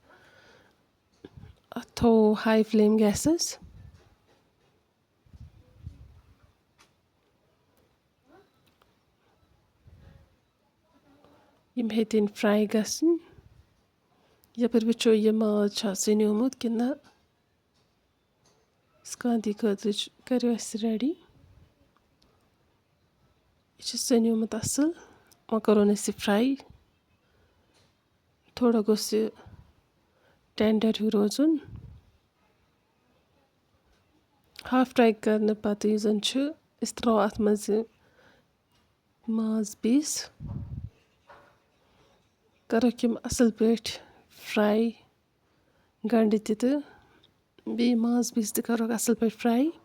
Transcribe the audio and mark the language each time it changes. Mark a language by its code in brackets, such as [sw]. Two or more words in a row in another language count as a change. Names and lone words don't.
[ks] अत थो [en] high flame [ks] गैसस। यम हेतन फ्राई गसन। यपर वो यह माज सनोमुत कि ना इस कांति खतर करो रेडी। यह सनोमुत असल वह करोन फ्राई थोड़ा गोस टेंडर हिव रोजुन। हाफ फ्राई करने पत जन त्रो अत मज माज पीस करोक यम असल पे फ्राई गंड तो बे माज पीस तो करोक असल पे फ्राई।